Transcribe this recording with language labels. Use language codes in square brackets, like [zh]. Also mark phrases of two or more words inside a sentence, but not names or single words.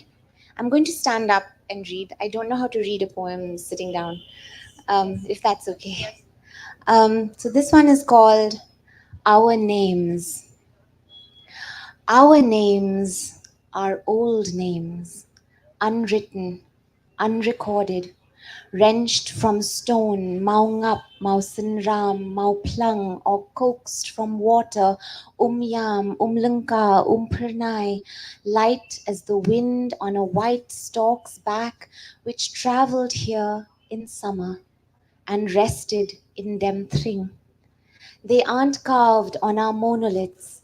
[en] I'm going to stand up and read. I don't know how to read a poem sitting down, if that's okay. So this one is called Our Names. Our names are old names, unwritten, unrecorded, wrenched from stone, mau ngap, mau sinram, mau plung, or coaxed from water, yam, lumlunka, pernai, light as the wind on a white stork's back, which travelled here in summer and rested in Demthring. They aren't carved on our monoliths.